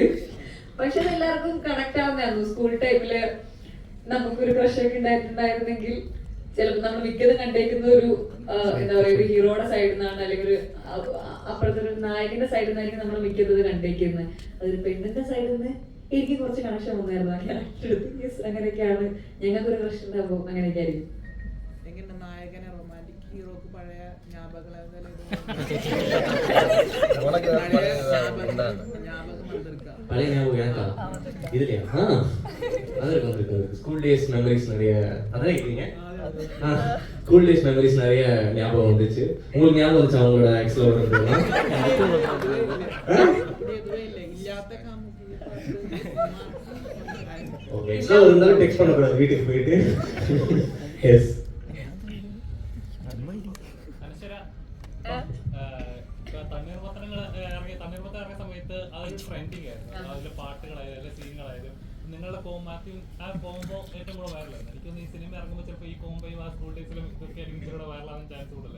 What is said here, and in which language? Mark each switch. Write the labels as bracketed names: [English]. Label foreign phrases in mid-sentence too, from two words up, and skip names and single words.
[Malayalam] പക്ഷെ എല്ലാവർക്കും കണക്ട് ആവുന്നതായിരുന്നു. സ്കൂൾ ടൈമില് നമുക്കൊരു ക്രഷൊക്കെ ഉണ്ടായിട്ടുണ്ടായിരുന്നെങ്കിൽ ചിലപ്പോൾ നമ്മൾ മിക്കതും കണ്ടേക്കുന്ന ഒരു എന്താ പറയുക, ഒരു ഹീറോയുടെ സൈഡിൽ നിന്നാണ്, അല്ലെങ്കിൽ ഒരു അപ്പുറത്തെ ഒരു നായകന്റെ സൈഡിൽ നിന്നായിരിക്കും നമ്മൾ മിക്കത് കണ്ടേക്കുന്നത്. അതൊരു പെണ്ണിന്റെ സൈഡിൽ നിന്ന് എനിക്ക് കുറച്ച് കണക്ഷൻ വന്നായിരുന്നു ആ ക്യാരക്ടർ. അങ്ങനെയൊക്കെയാണ് ഞങ്ങൾക്കൊരു ക്രഷ് ഉണ്ടാകുമ്പോൾ അങ്ങനെയൊക്കെ ആയിരിക്കും. എങ്ങനെ നായകനെ റൊമാൻറ്റിക് ഹീറോക്ക് പഴയ ஞாபகம் [Tamil] பழைய ஞாபகம் எனக்கா? இதுலையா? அது இருக்கு. [English] school days memories [Tamil] நிறைய அதான் இருக்கீங்க. [English] school days memories [Tamil] நிறைய ஞாபகம் வந்துச்சு. உங்களுக்கு ஞாபகம் வந்துச்சு அவங்களோட எக்ஸ்ல இருந்ததுலாம்? ஓகே, எக்ஸ்ல இருந்தாலும் டெக்ஸ்ட் பண்ணக்கூடாது வீட்டுக்கு போயிட்டு. எஸ். [Malayalam] തണ്ണീർപത്രങ്ങൾ ഇറങ്ങിയ സമയത്ത് അതൊരു ട്രെൻഡിങ് ആയിരുന്നു. അതിലെ പാട്ടുകളായാലും സീനുകളായാലും നിങ്ങളുടെ ആ കോംബോ ഏറ്റവും കൂടെ വൈറലായിരുന്നു. എനിക്കൊന്ന് ഈ സിനിമ ഇറങ്ങുമ്പോൾ ചിലപ്പോൾ ഈ കോംബോയും ആ സ്കൂൾ ഡേയ്സിലും ഇതൊക്കെ ആയിരിക്കും ഇച്ചിരി വൈറലാകാൻ ചാൻസ് കൂടുതൽ.